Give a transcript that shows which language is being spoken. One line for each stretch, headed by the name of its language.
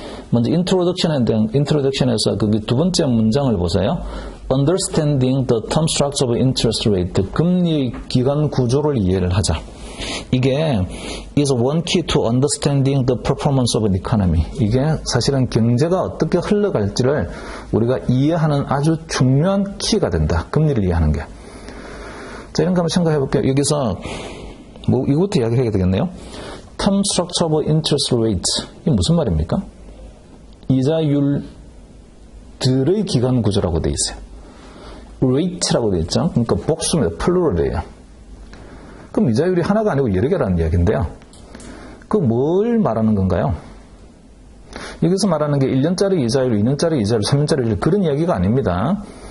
Korean: 먼저 Introduction에서 그 두 번째 문장을 보세요.
English: Understanding the term structure of interest rate.
Korean: 금리 기간 구조를 이해를 하자. 이게
English: is one key to understanding the performance of an economy.
Korean: 이게 사실은 경제가 어떻게 흘러갈지를 우리가 이해하는 아주 중요한 키가 된다. 금리를 이해하는 게. 자, 이런 거 한번 생각해 볼게요. 여기서 뭐 이것부터 이야기해야 되겠네요.
English: Term structure of interest rate.
Korean: 이게 무슨 말입니까? 이자율들의 기간 구조라고 되어 있어요. rate라고 되어 있죠. 그러니까 복수입니다. 플루럴이에요. 그럼 이자율이 하나가 아니고 여러 개라는 이야기인데요. 그 뭘 말하는 건가요? 여기서 말하는 게 1년짜리 이자율, 2년짜리 이자율, 3년짜리 이자율 그런 이야기가 아닙니다.